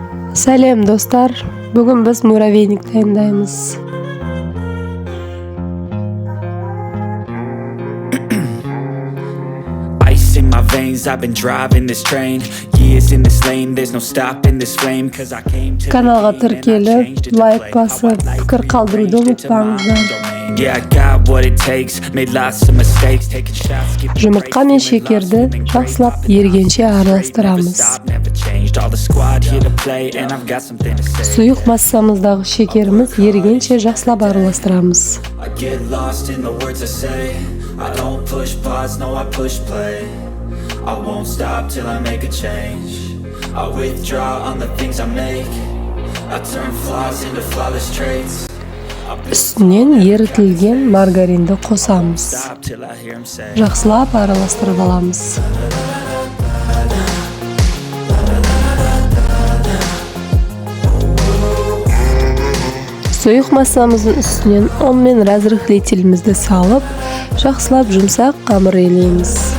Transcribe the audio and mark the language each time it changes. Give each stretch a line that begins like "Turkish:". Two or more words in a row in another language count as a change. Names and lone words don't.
Kazakh: Сәлем достар, бүгін біз муравейник дайындаймыз.
English: Ice in my veins, I've been driving this train. Years in this lane, there's no stopping this flame. Cause I came to
Kazakh: Каналға тіркеліп, лайк басып, пікір қалдыруды ұмытпаңыздар.
English: Yeah, I got what it takes, made lots of mistakes, taking shots, skipping
Kazakh: Жұмыртқа мен шекерді жақсылап ергенше араластырамыз. Сұйық массамыздағы шекеріміз ергенше жақсылап араластырамыз.
English: I get lost in the words I say. I don't push pause, no I push play. I won't stop till I make a change. I withdraw on the things I make. I turn flaws into flawless traits.
Kazakh: Үстінен ерітілген маргаринді қосамыз. Жақсылап араластырып аламыз. Сұйық массамыздың үстінен ұн мен разрыхлителімізді салып, жақсылап жұмсақ қамыр елейміз.